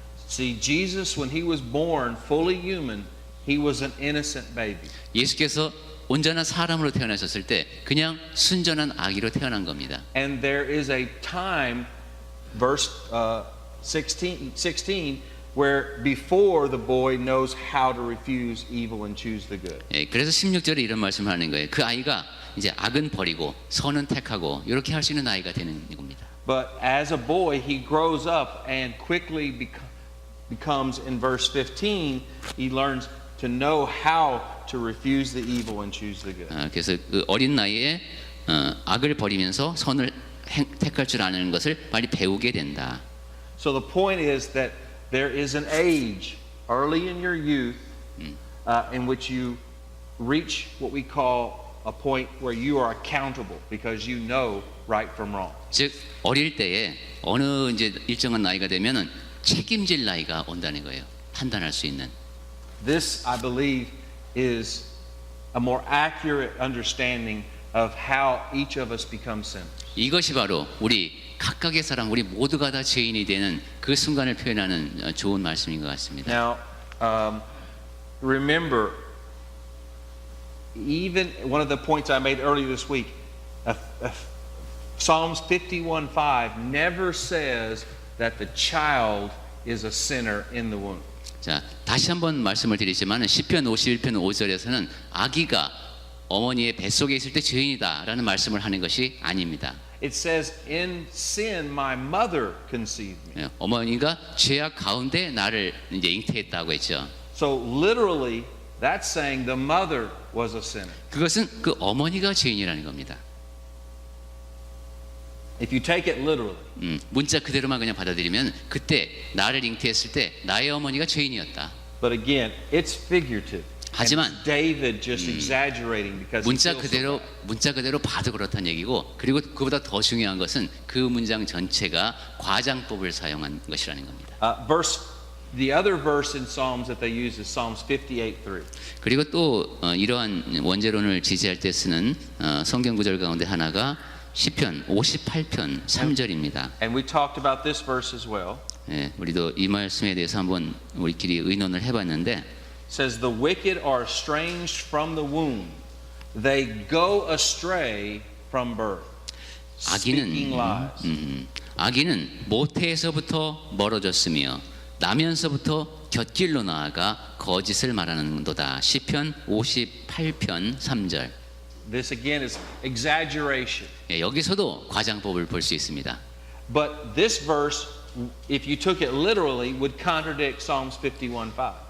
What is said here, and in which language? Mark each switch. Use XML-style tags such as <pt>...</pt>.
<en>See, Jesus, when he was born fully human, he was an innocent baby.</en> <ko>예수께서 온전한 사람으로 태어나셨을 때 그냥 순전한 아기로 태어난 겁니다.</ko> <en>And there is a time, verse 16, where before the boy knows how to refuse evil and choose the good.</en> <ko>예, 그래서 16절에 이런 말씀을 하는 거예요. 그 아이가 이제 악은 버리고 선은 택하고 이렇게 할 수 있는 아이가 되는 겁니다.</ko> <en>But as a boy, he grows up and quickly becomes, in verse 15, he learns to know how to refuse the evil and choose the good.</en> <ko>그래서 그 어린 나이에 악을 버리면서 선을 택할 줄 아는 것을 빨리 배우게 된다.</ko> <en>So the point is that there is an age early in your youth in which you reach what we call a point where you are accountable because you know right from wrong.</en> <ko>즉 어릴 때에 어느 이제 일정한 나이가 되면은 책임질 나이가 온다는 거예요. 판단할 수 있는.</ko> <en>This, I believe, is a more accurate understanding of how each of us become sinners.</en> <ko>이것이 바로 우리 각각의 사람, 우리 모두가 다 죄인이 되는 그 순간을 표현하는 좋은 말씀인 것 같습니다.</ko> <en>Now, remember, even one of the points I made earlier this week, Psalms 51:5 never says that the child is a sinner in the womb.</en> <ko>자, 다시 한번 말씀을 드리지만 시편 51편 5절에서는 아기가 어머니의 뱃속에 있을 때 죄인이다라는 말씀을 하는 것이 아닙니다.</ko> <en>It says, "In sin, my mother conceived me."</en> <ko>예, 어머니가 죄악 가운데 나를 이제 잉태했다고 했죠.</ko> <en>So literally, that's saying the mother was a sinner.</en> <ko>그것은 그 어머니가 죄인이라는 겁니다.</ko> <en>If you take it literally.</en> <ko>문자 그대로만 그냥 받아들이면 그때 나를 잉태했을 때 나의 어머니가 죄인이었다.</ko> <en>But again, it's figurative.</en> <ko>하지만</ko> <en>And David just exaggerating because he</en> <ko>문자</ko> <en>feels so bad.</en> <ko>문자 그대로 봐도 그렇다는 얘기고, 그리고 그보다 더 중요한 것은 그 문장 전체가 과장법을 사용한 것이라는 겁니다.</ko> <en>The other verse in Psalms that they use is Psalms 58:3.</en> <ko>그리고 또 이러한 원죄론을 지지할 때 쓰는 성경 구절 가운데 하나가 시편 58편 3절입니다.</ko> <en>And we talked about this verse as well.</en> <ko>예, 우리도 이 말씀에 대해서 한번 우리끼리 의논을 해봤는데,</ko> <en>It says, "The wicked are estranged from the womb; they go astray from birth." Speaking lies.</en> <ko>아기는 모태에서부터 멀어졌으며 나면서부터 곁길로 나아가 거짓을 말하는도다. 시편 58편 3절.</ko> <en>This again is exaggeration.</en> <ko>예, 여기서도 과장법을 볼 수 있습니다.</ko> <en>But this verse, if you took it literally, would contradict Psalms 51:5.</en>